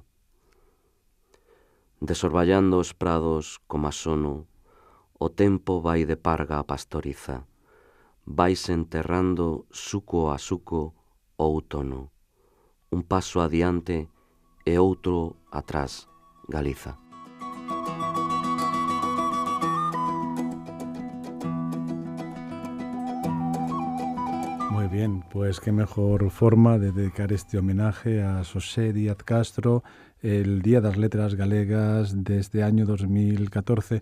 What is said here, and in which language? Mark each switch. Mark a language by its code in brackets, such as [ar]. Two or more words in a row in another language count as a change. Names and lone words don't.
[gl] Desorballando os prados como a sono, o tempo vai de parga a pastoriza. Vais enterrando suco a suco o outono. Un paso adiante e outro atrás, Galiza. [es] Muy bien, pues qué mejor forma de dedicar este homenaje a Xosé Díaz Castro, el Día das Letras Galegas de este año 2014.